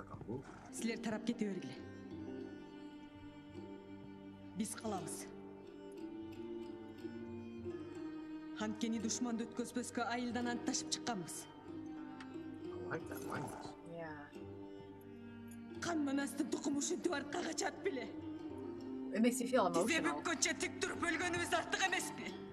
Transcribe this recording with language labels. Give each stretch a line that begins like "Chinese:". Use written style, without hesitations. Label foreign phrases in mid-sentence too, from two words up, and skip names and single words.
Kyrgyz: Силер тарап кете бергиле. Биз калабыз. Анткени душманды өткөзбөскө айылдан ант ташып чыкканбыз.
English: I like that language. Yeah.
Kyrgyz: Кан манастын тукуму ушинтип аркка качат беле.
English: It makes you feel
Kyrgyz: Тизе
English: emotional.
Kyrgyz: бүккөнчө тик туруп өлгөнүбүз артык эмеспи?